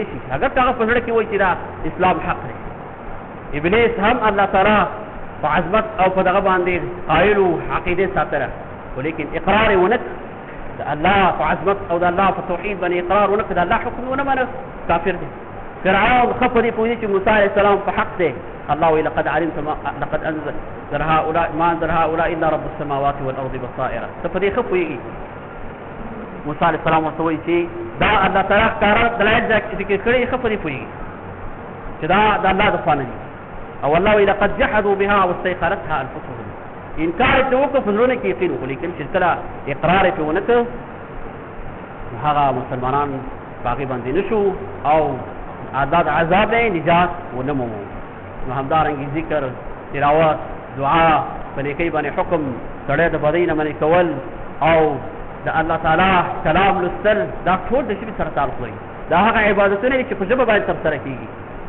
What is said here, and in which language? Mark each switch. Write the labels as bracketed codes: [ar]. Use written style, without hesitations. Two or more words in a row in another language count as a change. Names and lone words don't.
[ps] اګر که هغه په زړه کې وایي چې دا اسلام حق دی ابلیس هم الله تعالی په عظمت او په دغه باندې قایل و عقیدې ساتله ولیکن اقرار یې ونه د الله په عظمت او د الله په توحید باندې اقرار ونه کړ د الله حکم ونه منه کافر دی فرعون ښه په دې پوهېږي چې موسی [ar] علیه السلام [ps] په حق دی الله وی [ar] لقد علمت لقد انزل هؤلاء ما انزل هؤلاء الا رب السماوات والارض بصائر [ps] ته په دې ښه پوهېږي موسی [ar] علیه السلام [ps] ورته وایي چې دا الله تعالی ښکاره دلایل ذکر کړي ښه په دې پوهېږي چې دا د الله د خوا نه دي او الله وی [ar] لقد جحدوا بها واستيقنتها انفسهم [ps] انکار یې وکړو په زړونو کې یقین وکړو لیکن چې کله اقرار یې پرې ونه کړ هغه مسلمانان په هغې باندې نه شو او دا د عذاب نه نجات ونه مومو نو همدارنګې ذکر تلاوت دعا په نیکۍ باندې حکم سړی د بدۍ نه منې کول او د الله تعالی کلام لوستل دا ټول د ژبې سره تعلق لري دا هغه عبادتونه دي چې په ژبه باندې ترسره کېږي دې